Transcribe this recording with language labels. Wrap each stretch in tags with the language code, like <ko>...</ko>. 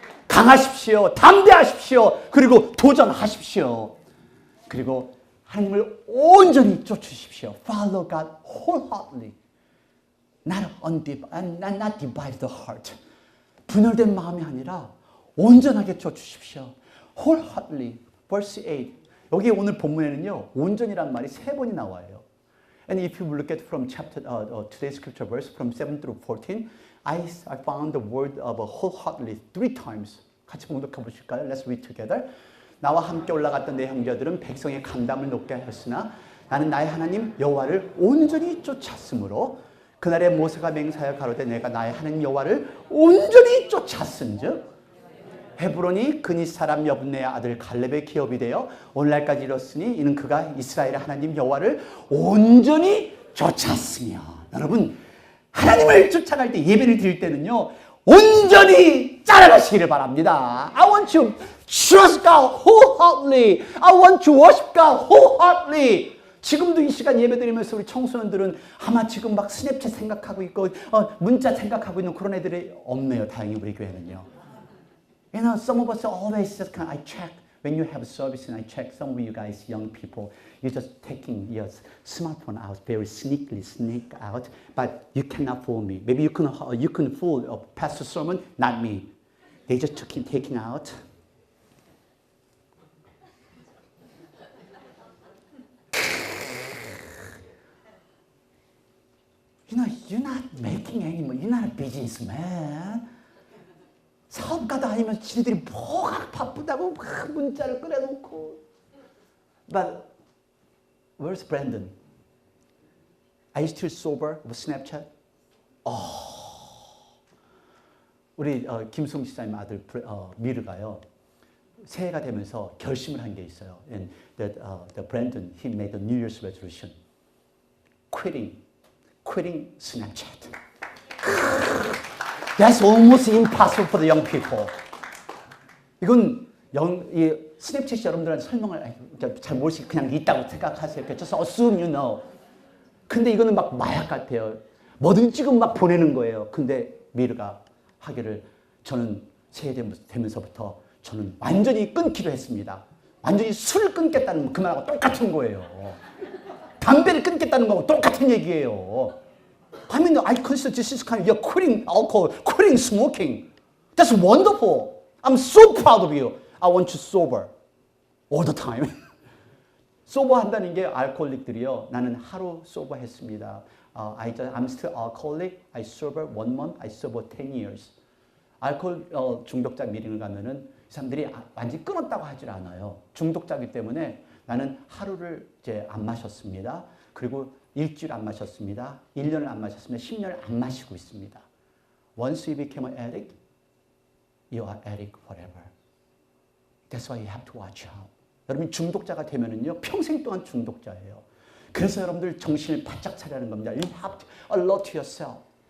<ko>강하십시오, 담대하십시오, 그리고 도전하십시오. 그리고 하나님을 온전히 쫓으십시오.</ko> <en>Follow God wholeheartedly. Not divide the heart.</en> <ko>분열된 마음이 아니라 온전하게 쫓으십시오.</ko> <en>Wholeheartedly. Verse 8.</en> <ko>여기 오늘 본문에는요, 온전이라는 말이 3번이 나와요.</ko> <en>And if you look at from chapter today's scripture verse from 7 through 14, I found the word of wholeheartedly 3 times.</en> <ko>같이 봉독해 보실까요?</ko> <en>Let's read together.</en> <ko>나와 함께 올라갔던 내 형제들은 백성의 간담을 높게 하였으나 나는 나의 하나님 여호와를 온전히 쫓았으므로 그날에 모세가 맹세하여 가로되 내가 나의 하나님 여호와를 온전히 쫓았은즉 헤브론이 그니 사람 여분네의 아들 갈렙의 기업이 되어 오늘날까지 이뤘으니 이는 그가 이스라엘의 하나님 여호와를 온전히 쫓았으며. 여러분, 하나님을 쫓아갈 때 예배를 드릴 때는요 온전히 따라가시기를 바랍니다.</ko> <en>I want you to trust God wholeheartedly. I want to worship God wholeheartedly.</en> <ko>지금도 이 시간 예배 드리면서 우리 청소년들은 아마 지금 막 스냅챗 생각하고 있고 문자 생각하고 있는 그런 애들이 없네요. 다행히 우리 교회는요.</ko> <en>You know, some of us always just kind of, I check when you have service and I check some of you guys, young people, you're just taking your smartphone out, very sneak out, but you cannot fool me. Maybe you can fool a pastor sermon, not me. They just taking out. You know, you're not making any money. You're not a businessman.</en> <ko>사업가도 아니면서 지들이 뭐가 바쁘다고 막 문자를 꺼내놓고.</ko> <en>But where's Brandon? Are you still sober with Snapchat?</en> <ko>우리 김승 지사님 아들 미르가요. 새해가 되면서 결심을 한 게 있어요.</ko> <en>And that the Brandon he made a New Year's resolution. Quitting Snapchat. That's almost impossible for the young people.</en> <ko>이건 이 스냅챗이 여러분들한테 설명을 잘 모르시고 그냥 있다고 생각하세요.</ko> <en>Just assume you know.</en> <ko>근데 이거는 막 마약 같아요. 뭐든 지금 막 보내는 거예요. 근데 미르가 하기를 저는 새해 되면서부터 저는 완전히 끊기로 했습니다. 완전히 술을 끊겠다는 그 말하고 똑같은 거예요. 담배를 끊겠다는 거하고 똑같은 얘기예요.</ko> <en>I mean, I consider this is kind of you're quitting alcohol, quitting smoking. That's wonderful. I'm so proud of you. I want you sober all the time.</en> <ko>소버 한다는 게 알코올릭들이요. 나는 하루 소버 했습니다.</ko> <en>I'm still alcoholic. I sober 1 month. I sober 10 years.</en> <ko>알코올 중독자 미팅을 가면은 이 사람들이 완전히 끊었다고 하질 않아요. 중독자이기 때문에 나는 하루를 이제 안 마셨습니다. 그리고 일주일 안 마셨습니다. 1년을 안 마셨습니다. 10년을 안 마시고 있습니다.</ko> <en>Once you become an addict, you are addict forever. That's why you have to watch out.</en> <ko>여러분 중독자가 되면은요 평생 동안 중독자예요. 그래서 여러분들 정신을 바짝 차리는 겁니다.</ko> <en>You have to alert yourself.</en>